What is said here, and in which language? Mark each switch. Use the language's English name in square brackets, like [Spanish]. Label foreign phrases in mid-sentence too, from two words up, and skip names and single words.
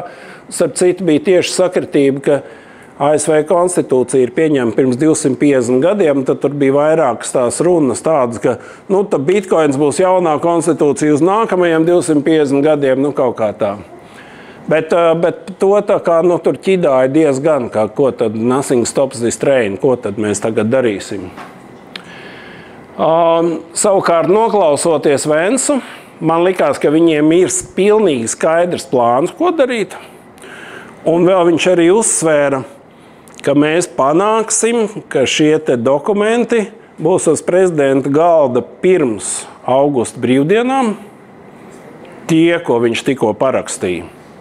[Latvian] Starp citu bija tieši sakritība, ka ASV konstitūcija ir pieņemta pirms 250 gadiem, tad tur bija vairākas tās runas tādas, ka tad bitcoins būs jaunā konstitūcija uz nākamajiem 250 gadiem, kaut kā tā. Bet to tā kā tur ķidāja diezgan, ka ko tad [English] nothing stops this train, [Latvian] ko tad mēs tagad darīsim. Savukārt noklausoties Vensu, man likās, ka viņiem ir pilnīgi skaidrs plāns, ko darīt. Un vēl viņš arī uzsvēra, ka mēs panāksim, ka šie te dokumenti būs uz prezidenta galda pirms augusta brīvdienām, tie, ko viņš tikko parakstīja.